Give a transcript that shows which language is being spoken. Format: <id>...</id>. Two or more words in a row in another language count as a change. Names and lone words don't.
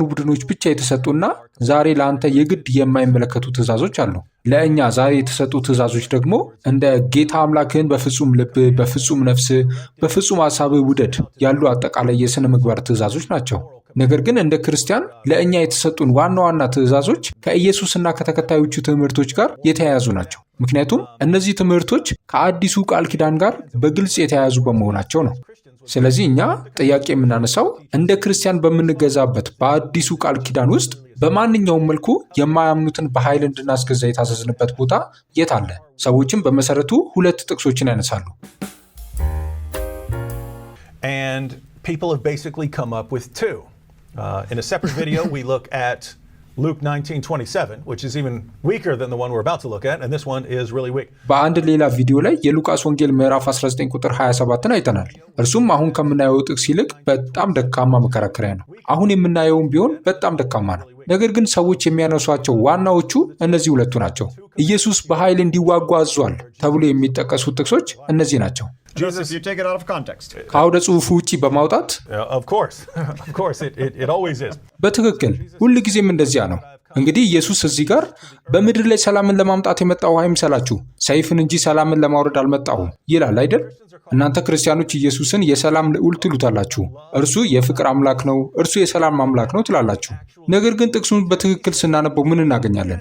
<am>ቡድኖች ብቻ የተሰጡና ዛሬ ለአንተ የግድ የማይመለከቱ ትእዛዞች አሉ። ለእኛ ዛሬ የተሰጡ ትእዛዞች ደግሞ እንደ ጌታ አምላክህን በፍጹም ልብህ፣ በፍጹም ነፍስህ፣ በፍጹም ሐሳብህ ውደድ ያሉ አጠቃላይ የሥነ ምግባር ትእዛዞች ናቸው። ነገር ግን እንደ ክርስቲያን ለእኛ የተሰጡን ዋና ዋና ትእዛዞች ከኢየሱስና ከተከታዮቹ ትምህርቶች ጋር የተያያዙ ናቸው። ምክንያቱም እነዚህ ትምህርቶች ከአዲሱ ቃል ኪዳን ጋር በግልጽ የተያያዙ በመሆናቸው ነው። ስለዚህ እኛ ጥያቄ የምናነሳው እንደ ክርስቲያን በምንገዛበት በአዲሱ ቃል ኪዳን ውስጥ በማንኛውም መልኩ የማያምኑትን በኃይል እንድናስገዛ የታዘዝንበት ቦታ የት አለ? ሰዎችም በመሰረቱ ሁለት ጥቅሶችን ያነሳሉ።</am> <en>And people have basically come up with two. In a separate video, we look at Luke 19:27, which is even weaker than the one we're about to look at, and this one is really weak.</en> <am>በአንድ ሌላ ቪዲዮ ላይ የሉቃስ ወንጌል ምዕራፍ 19 ቁጥር 27ን አይተናል። እርሱም አሁን ከምናየው ጥቅስ ይልቅ በጣም ደካማ መከራከሪያ ነው። አሁን የምናየውም ቢሆን በጣም ደካማ ነው። ነገር ግን ሰዎች የሚያነሷቸው ዋናዎቹ እነዚህ ሁለቱ ናቸው። ኢየሱስ በኃይል እንዲዋጉ አዟል ተብሎ የሚጠቀሱት ጥቅሶች እነዚህ ናቸው።</am> <en>Jesus, you take it out of context.</en> <am>ከአውደ ጽሑፉ ውጪ በማውጣት</am> <en>Of course, it always is.</en> <am>በትክክል ሁል ጊዜም እንደዚያ ነው። እንግዲህ ኢየሱስ እዚህ ጋር በምድር ላይ ሰላምን ለማምጣት የመጣው አይምሰላችሁ፣ ሰይፍን እንጂ ሰላምን ለማውረድ አልመጣሁም ይላል አይደል? እናንተ ክርስቲያኖች ኢየሱስን የሰላም ልዑል ትሉታላችሁ። እርሱ የፍቅር አምላክ ነው፣ እርሱ የሰላም አምላክ ነው ትላላችሁ። ነገር ግን ጥቅሱን በትክክል ስናነበው ምን እናገኛለን?</am>